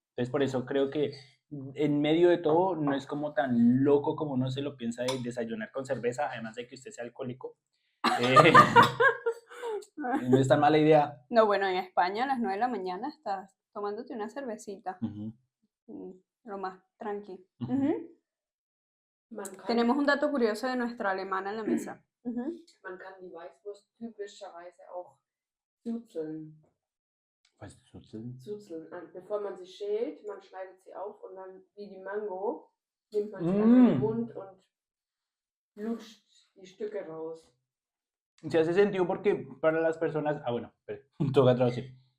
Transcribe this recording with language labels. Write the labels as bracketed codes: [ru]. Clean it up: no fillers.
[es] Entonces, por eso creo que en medio de todo no es como tan loco como uno se lo piensa de desayunar con cerveza, además de que usted sea alcohólico. No es tan mala idea. No, bueno, en España a las 9 de la mañana estás tomándote una cervecita. Ujú, Lo más tranqui. ujú. Ujú. [de] Man kann, [es] Tenemos un dato curioso de nuestra alemana en la mesa. Ujú. [de] man kann die Weißwurst typischerweise auch zuzeln. Was ist das denn? Zuzeln. Bevor man sie schält, man schneidet sie auf und dann wie die Mango nimmt man sie dann in den Mund und lutscht die Stücke raus. [es] Se hace sentido porque para las personas. Ah, bueno, espere, toca traducir.